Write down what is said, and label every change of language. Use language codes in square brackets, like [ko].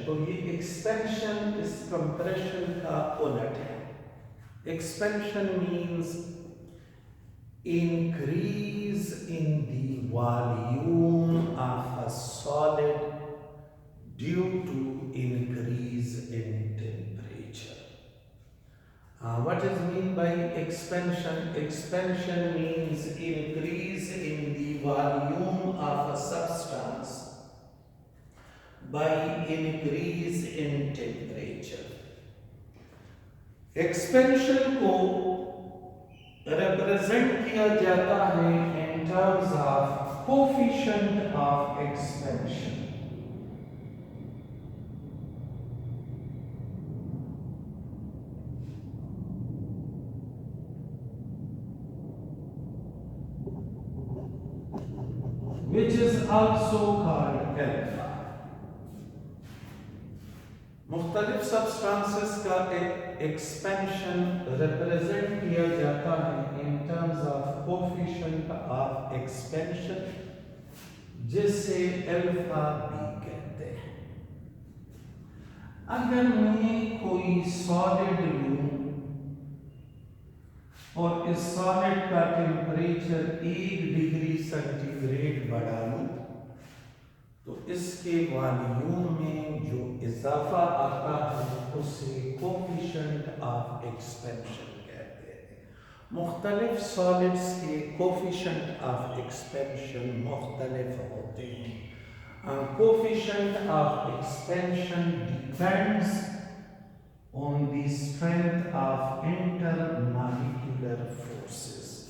[hi] तो ये एक्सपेंशन इस कंप्रेशन का उलट है। [en] Expansion means increase in the volume of a solid due to increase in temperature. What is mean by expansion? Expansion means increase in the volume of a substance by increase in temperature. Expansion [hi] को represent किया जाता है [en] In terms of coefficient of expansion. which is also called alpha. [hi] मुख्तलिफ substances का expansion represent किया जाता है [en] in terms of coefficient of expansion, [hi] जिसे अल्फा बी कहते हैं। अगर मैं कोई सॉलिड लूं और इस सॉलिड का टेम्परेचर 1 डिग्री सेंटीग्रेड बढ़ा लूं, तो इसके वॉल्यूम में जो इजाफा आता है उसे कोफिशिएंट ऑफ एक्सपेंशन कहते हैं। मुख्तलिफ सॉलिड्स के कोफिशिएंट ऑफ एक्सपेंशन मुख्तलिफ होते हैं। [en] Coefficient of expansion depends on the strength of intermolecular forces.